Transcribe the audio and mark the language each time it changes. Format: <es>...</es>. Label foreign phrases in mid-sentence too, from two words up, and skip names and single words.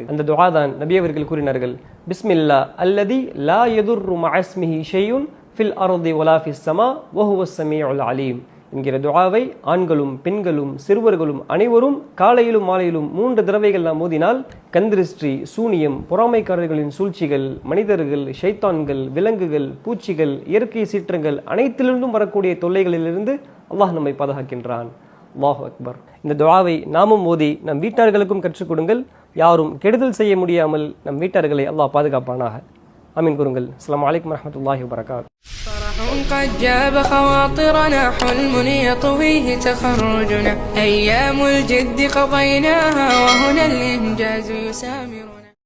<ta>அந்த துஆ தான் நபி அவர்கள் கூறினார்கள்,</ta> <ar>بسم الله الذي لا يضر مع اسمه شيء في الأرض ولا في السماء وهو السميع العليم</ar> <ta>என்கிற துஆவை ஆண்களும் பெண்களும் சிறுவர்களும் அனைவரும் காலையிலும் மாலையிலும் 3 தடவைகள் நாம் ஓதினால் கந்திருஷ்டி, சூனியம், பொறாமைக்காரர்களின் சூழ்ச்சிகள், மனிதர்கள், ஷைத்தான்கள், விலங்குகள், பூச்சிகள், இயற்கை சீற்றங்கள் அனைத்திலிருந்தும் வரக்கூடிய தொல்லைகளிலிருந்து அல்லாஹ் நம்மை பாதுகாக்கின்றான்.</ta> <ar>الله أكبر.</ar> <ta>இந்த துஆவை நாமும் ஓதி நம் வீட்டார்களுக்கும் கற்றுக் கொடுங்கள். யாரும் கெடுதல் செய்ய முடியாமல் நம் வீட்டார்களை அல்லாஹ் பாதுகாப்பானாக. ஆமீன் கூறுங்கள்.</ta> <ar>السلام عليكم ورحمة الله وبركاته. قد جاب خواطرنا حلم يطويه تخرجنا أيام الجد قضيناها وهنا الإنجاز يسامر</ar>